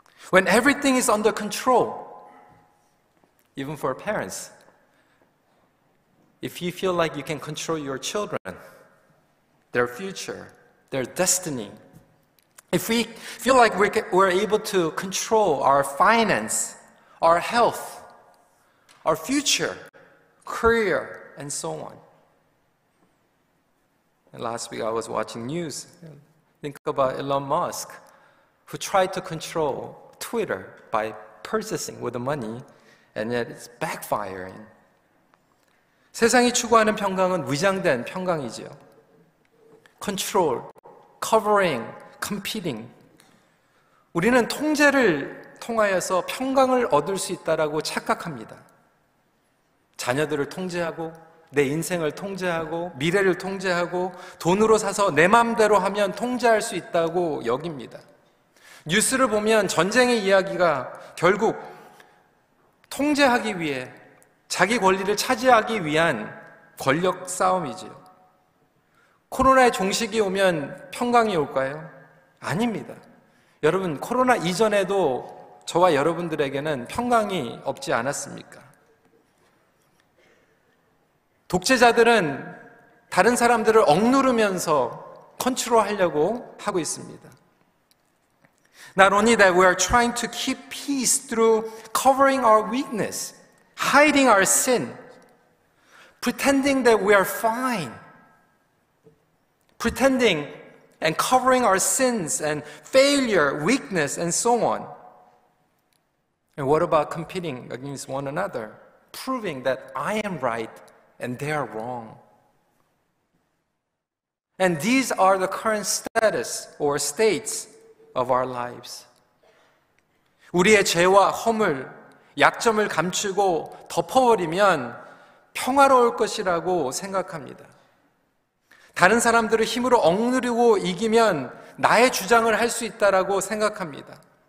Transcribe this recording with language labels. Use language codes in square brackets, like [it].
[en] When everything is under control, even for parents, if you feel like you can control your children, their future, their destiny, if we feel like we're able to control our finance, our health, our future, career, and so on. And last week I was watching news. Think about Elon Musk, who tried to control Twitter by purchasing with the money, and yet it's backfiring. [ko] 세상이 추구하는 평강은 위장된 평강이지요. [en] Control, covering, competing. [ko] 우리는 통제를 통하여서 평강을 얻을 수 있다라고 착각합니다. 자녀들을 통제하고 내 인생을 통제하고 미래를 통제하고 돈으로 사서 내 마음대로 하면 통제할 수 있다고 여깁니다. 뉴스를 보면 전쟁의 이야기가 결국 통제하기 위해 자기 권리를 차지하기 위한 권력 싸움이지요. 코로나의 종식이 오면 평강이 올까요? 아닙니다. 여러분, 코로나 이전에도 저와 여러분들에게는 평강이 없지 않았습니까? 독재자들은 다른 사람들을 억누르면서 컨트롤하려고 하고 있습니다. [en] Not only that, we are trying to keep peace through covering our weakness, hiding our sin, pretending that we are fine, pretending and covering our sins and failure, weakness, and so on. And what about competing against one another, proving that I am right and they are wrong? And these are the current status or states of our lives. [ko] 우리의 죄와 허물, 약점을 감추고 덮어버리면 평화로울 것이라고 생각합니다. 다른 사람들을 힘으로 억누르고 이기면 나의 주장을 할 수 있다라고 생각합니다.